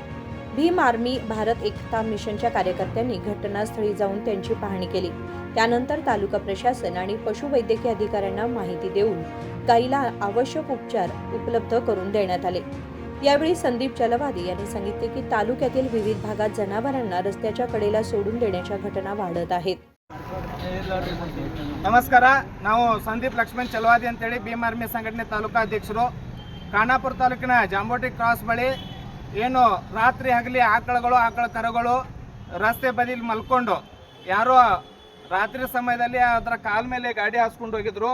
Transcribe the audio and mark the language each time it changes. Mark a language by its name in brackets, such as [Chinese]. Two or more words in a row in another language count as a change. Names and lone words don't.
[Marathi] भीम आर्मी भारत एकता मिशनच्या कार्यकर्त्यांनी घटनास्थळी जाऊन त्यांची पाहणी केली. त्यानंतर तालुका प्रशासन आणि पशुवैद्यकीय अधिकाऱ्यांना माहिती देऊन गायीला आवश्यक उपचार उपलब्ध करून देण्यात आले. यावेळी संदीप चलवादी यांनी सांगितले की तालुक्यातील विविध भागात जनावरांना रस्त्याच्या कडेला सोडून देण्याच्या घटना वाढत आहेत. [Kannada] ನಮಸ್ಕಾರ. ನಾವು ಸಂದೀಪ್ ಲಕ್ಷ್ಮಣ್ ಚಲವಾದಿ ಅಂತೇಳಿ ಭೀಮ್ ಆರ್ಮಿ ಸಂಘಟನೆ ತಾಲೂಕಾ ಅಧ್ಯಕ್ಷರು. ಖಾನಾಪುರ ತಾಲೂಕಿನ ಜಾಂಬೋಟಿ ಕ್ರಾಸ್ ಬಳಿ ಏನು ರಾತ್ರಿ ಹಗಲಿ ಆಕಳ ಕರುಗಳು ರಸ್ತೆ ಬದಿಲಿ ಮಲ್ಕೊಂಡು ಯಾರೋ ರಾತ್ರಿ ಸಮಯದಲ್ಲಿ ಅದರ ಕಾಲ ಮೇಲೆ ಗಾಡಿ ಹಾಸ್ಕೊಂಡು ಹೋಗಿದ್ರು.